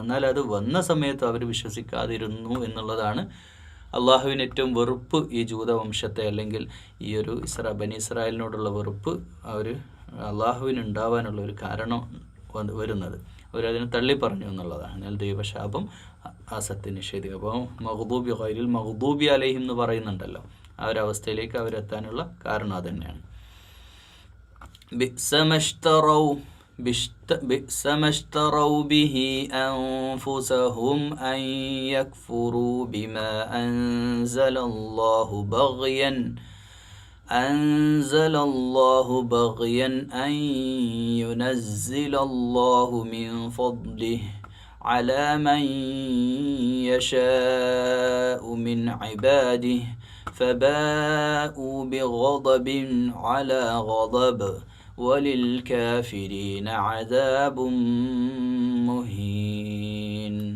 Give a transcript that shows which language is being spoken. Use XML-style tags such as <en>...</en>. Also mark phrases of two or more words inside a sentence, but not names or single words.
<ml>എന്നാൽ അത് വന്ന സമയത്ത് അവർ വിശ്വസിക്കാതിരുന്നു എന്നുള്ളതാണ് അള്ളാഹുവിന് ഏറ്റവും വെറുപ്പ് ഈ ജൂതവംശത്തെ അല്ലെങ്കിൽ ഈ ഒരു ബനി ഇസ്രായേലിനോടുള്ള വെറുപ്പ് അള്ളാഹുവിന് ഉണ്ടാവാനുള്ള ഒരു കാരണം വരുന്നത്. അവരതിനെ തള്ളി പറഞ്ഞു എന്നുള്ളതാണ്. എന്നാൽ ദൈവശാപം ആ സത്യം നിഷേധിക്കുക. അപ്പോൾ</ml> <ar>مغضوب عليهم</ar> <ml>എന്ന് പറയുന്നുണ്ടല്ലോ, ആ ഒരു അവസ്ഥയിലേക്ക് അവരെത്താനുള്ള കാരണം അത് തന്നെയാണ്.</ml> <ar>بئس ما اشتروا به أنفسهم أن يكفروا بما أنزل الله بغيا أن ينزل الله من فضله على من يشاء من عباده فباءوا بغضب على غضب وللكافرين عذاب مهين.</ar>